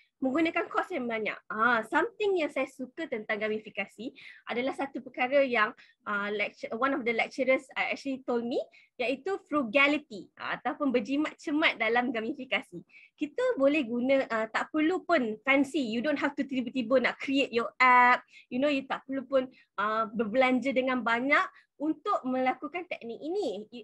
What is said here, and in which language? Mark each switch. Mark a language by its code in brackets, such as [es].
[ms] menggunakan kos yang banyak. Something yang saya suka tentang gamifikasi adalah satu perkara yang [en] one of the lecturers actually told me, [ms] iaitu frugality ataupun berjimat cermat dalam gamifikasi. Kita boleh guna, tak perlu pun fancy. [en] You don't have to [ms] tiba-tiba nak [en] create your app. [ms] You tak perlu pun berbelanja dengan banyak untuk melakukan teknik ini.